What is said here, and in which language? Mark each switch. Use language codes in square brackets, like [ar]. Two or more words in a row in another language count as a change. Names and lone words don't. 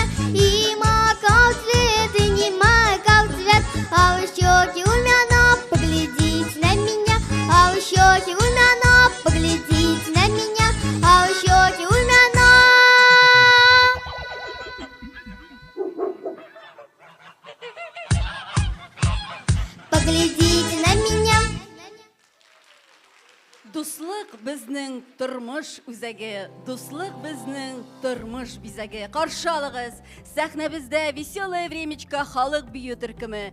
[ru] И макал цвет, и не макал цвет, а вы щеки румяна, поглядите на меня. А вы щеки румяна, поглядите на меня. А вы щеки румяна. Поглядите на меня. [tt] Дуслык безнең тормыш үзәге, дуслык безнең тормыш бизәге. Каршы алыгыз, сәхнәбездә веселое времечко халык бию төркеме.